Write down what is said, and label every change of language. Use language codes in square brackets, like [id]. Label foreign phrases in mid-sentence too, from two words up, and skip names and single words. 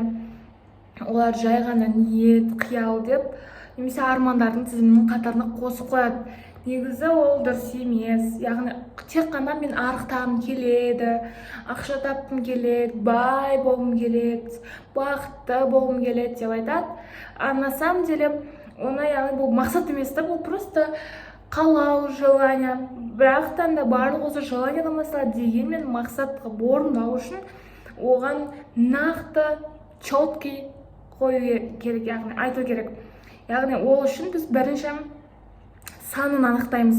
[kk] Олар жай ғана ниет, қиял деп, немесе армандардың тізімінің қатарына қосып қояды. Негізі ол дұрыс емес. Яғни тек қана мен арықтағым келеді, ақша тапқым келеді, бай болғым келеді, бақытты болғым келеді деп айтады. [ru] На самом деле, [kk] оны яғни бұл мақсат емес, бұл просто қалау, желание. Бірақтан да барлық осы желаниедан басталады, дегенмен мақсатқа орындау үшін оған нақты, четкий қою керек, яғни айту керек. Яғни ол үшін біз бірінші санын анықтаймыз.